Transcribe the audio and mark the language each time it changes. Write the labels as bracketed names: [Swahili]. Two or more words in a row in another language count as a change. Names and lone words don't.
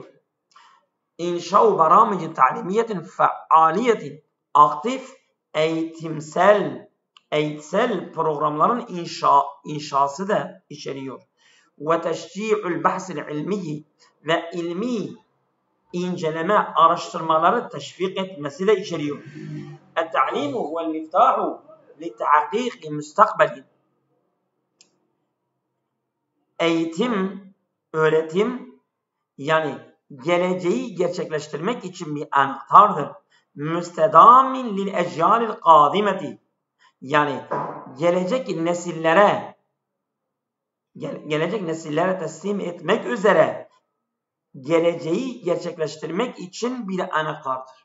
[Arabic] إنشاء برامج تعليمية فعالة, [Turkish] aktif eğitsel programların inşası da içeriyor. Ve [Arabic] تشجيع البحث العلمي, [Turkish] ve ilmi inceleme araştırmaları teşvik etmesi de içeriyor. [Arabic] التعليم هو المفتاح لتحقيق مستقبل. [Turkish] Eğitim, öğretim, yani geleceği gerçekleştirmek için bir anahtardır. [Arabic] مستدام للأجيال القادمة, [Turkish] yani gelecek nesillere teslim etmek üzere geleceği gerçekleştirmek için bir anahtardır.